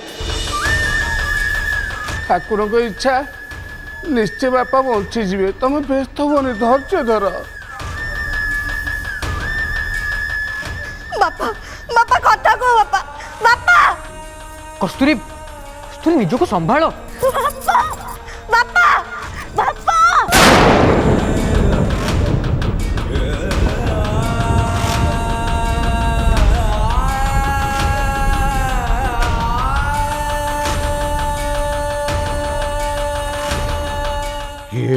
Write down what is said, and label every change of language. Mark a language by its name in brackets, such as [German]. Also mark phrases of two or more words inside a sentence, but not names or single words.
[Odia] ଠାକୁରଙ୍କ ଇଚ୍ଛା, ନିଶ୍ଚୟ ବାପା ବଞ୍ଚିଯିବେ। ତମେ ବ୍ୟସ୍ତ ହୁଅନି, ଧୈର୍ଯ୍ୟ ଧର। ବାପା ବାପା କଥା କୁହ ବାପା। ବାପା [Hindi] कस्तूरी कस्तूरी निजको संभाल। [Odia] ବାପା ବାପା ବାପା ये